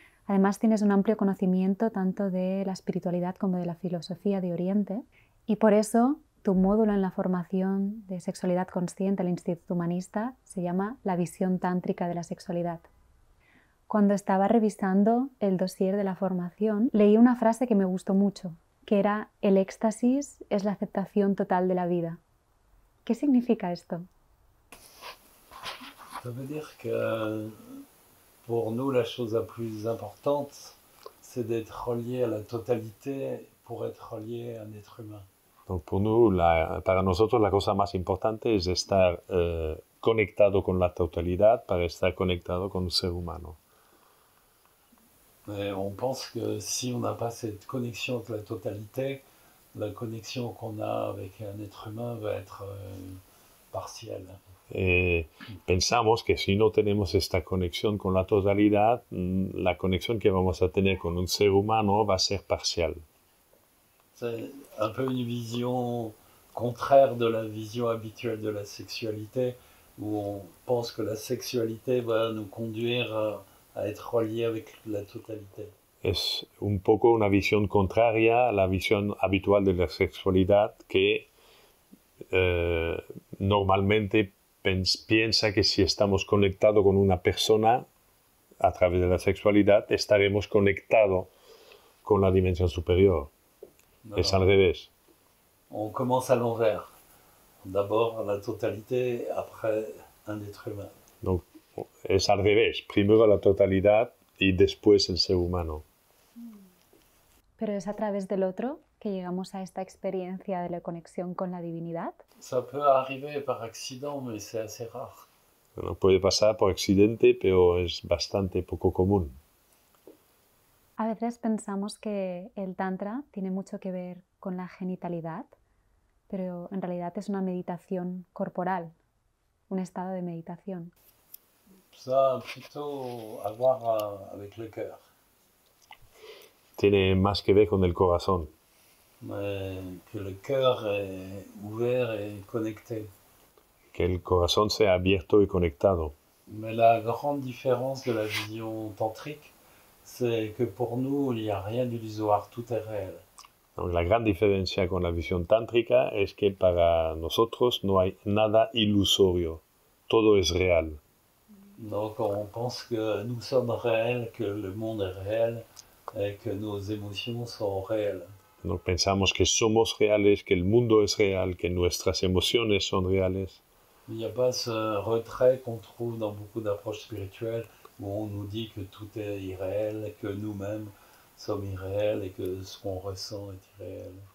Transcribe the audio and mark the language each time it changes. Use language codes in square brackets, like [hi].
[es] Además, tienes un amplio conocimiento tanto de la espiritualidad como de la filosofía de Oriente, y por eso tu módulo en la formación de sexualidad consciente del Instituto Humanista se llama La visión tántrica de la sexualidad. Cuando estaba revisando el dossier de la formación, leí una frase que me gustó mucho, que era: el éxtasis es la aceptación total de la vida. ¿Qué significa esto? [fr] Ça veut dire que pour nous, la chose la plus importante, c'est d'être relié à la totalité pour être relié à un être humain. Donc pour nous, [es] para nosotros, la cosa más importante es estar conectado con la totalidad para estar conectado con un ser humano. [fr] Et on pense que si on n'a pas cette connexion avec la totalité, la connexion qu'on a avec un être humain va être partielle. [es] Pensamos que si no tenemos esta conexión con la totalidad, la conexión que vamos a tener con un ser humano va a ser parcial. [fr] C'est un peu une vision contraire de la vision habituelle de la sexualité, où on pense que la sexualité va nous conduire a être relié avec la totalité. [es] Es un poco una visión contraria a la visión habitual de la sexualidad que normalmente piensa que si estamos conectados con una persona a través de la sexualidad, estaremos conectados con la dimensión superior. No. Es al revés. [fr] On commence à l'envers. D'abord la totalité, après un être humain. [es] Donc, es al revés. Primero la totalidad y después el ser humano. ¿Pero es a través del otro que llegamos a esta experiencia de la conexión con la divinidad? [fr] Ça peut arriver par accident, mais c'est assez rare. [es] Bueno, puede pasar por accidente, pero es bastante poco común. A veces pensamos que el Tantra tiene mucho que ver con la genitalidad, pero en realidad es una meditación corporal, un estado de meditación. [fr] Ça a plutôt à voir avec le cœur. [es] Tiene más que ver con el corazón. [fr] Que le cœur est ouvert et connecté. [es] Que el corazón sea abierto y conectado. [fr] Mais la grande différence de la vision tantrique, c'est que pour nous, il n'y a rien d'illusoire, tout est réel. [es] Donc, la gran diferencia con la visión tántrica es que para nosotros no hay nada ilusorio, todo es real. [fr] Donc on pense que nous sommes réels, que le monde est réel et que nos émotions sont réelles. [es] Donc pensamos que somos reales, que el mundo es real, que nuestras emociones son reales. [fr] Il n'y a pas ce retrait qu'on trouve dans beaucoup d'approches spirituelles où on nous dit que tout est irréel, que nous-mêmes sommes irréels et que ce qu'on ressent est irréel.